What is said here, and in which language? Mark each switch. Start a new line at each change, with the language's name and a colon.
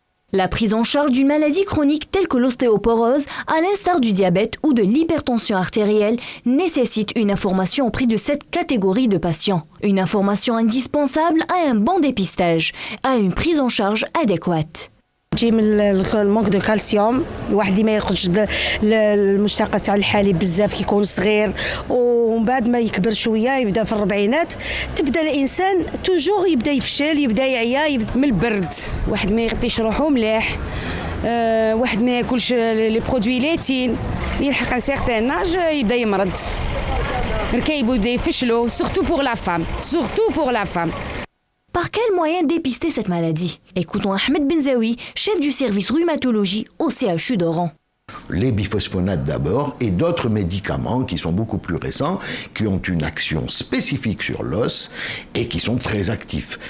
French: La prise en charge d'une maladie chronique telle que l'ostéoporose, à l'instar du diabète ou de l'hypertension artérielle, nécessite une information auprès de cette catégorie de patients. Une information indispensable à un bon dépistage, à une prise en charge adéquate.
Arabic: تجي من
French: المنك دو كالسيوم
Arabic: الواحد اللي ما ياخذش المشتقات تاع الحليب بزاف كيكون صغير ومن بعد ما يكبر شويه يبدا في الربعينات تبدا الانسان
French: توجور
Arabic: يبدا يفشل يبدا يعيا من البرد واحد ما يغطيش روحو مليح واحد ما ياكلش
French: لي برودوي ليتين
Arabic: يلحق
French: ان سيغتان ناج
Arabic: يبدا يمرض ركايبو يبدا يفشلو
French: سورتو بور لا فام. Par quel moyen dépister cette maladie? Écoutons Ahmed Benzaoui, chef du service rhumatologie au CHU d'Oran. Les biphosphonates d'abord et d'autres médicaments qui sont beaucoup plus récents, qui ont une action spécifique sur l'os et qui sont très actifs.